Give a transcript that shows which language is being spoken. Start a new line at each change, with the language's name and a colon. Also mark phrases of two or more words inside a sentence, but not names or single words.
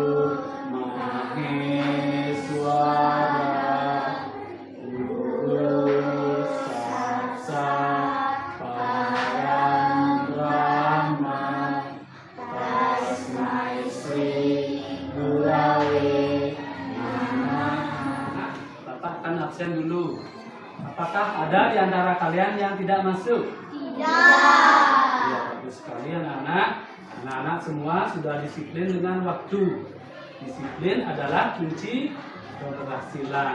Sanskrit: महेश्वरः गुरुः साक्षात् परब्रह्म तस्मै श्री गुरवे नमः.
Indonesian: Bapak akan absen dulu. Apakah ada di antara kalian yang tidak masuk? Tidak. Ya, bagus sekali anak-anak. Anak-anak semua sudah disiplin dengan waktu. Disiplin adalah kunci keberhasilan.